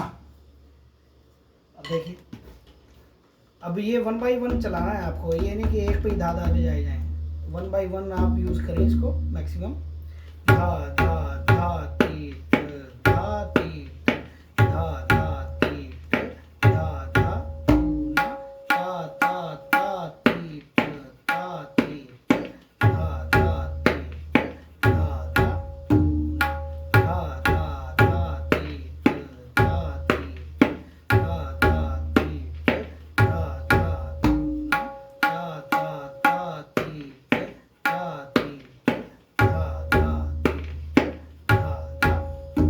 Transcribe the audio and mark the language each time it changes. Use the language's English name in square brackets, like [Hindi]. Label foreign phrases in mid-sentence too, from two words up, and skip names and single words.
[Hindi] अब देखिए, अब ये 1 बाय 1 चलाना है आपको। ये नहीं कि एक पे ही धा धा बजाए जाए। 1 बाय 1 आप यूज करें इसको मैक्सिमम। धा धा धा तीट धा तीट धा धा तीट धा धा धूना, ता तीट ता तीट धा धा तीट धा धा धूना, धा धा धा तीट धा तीट धा धा तीट धा धा धूना, ता तीट ता तीट धा धा तीट धा धा धू।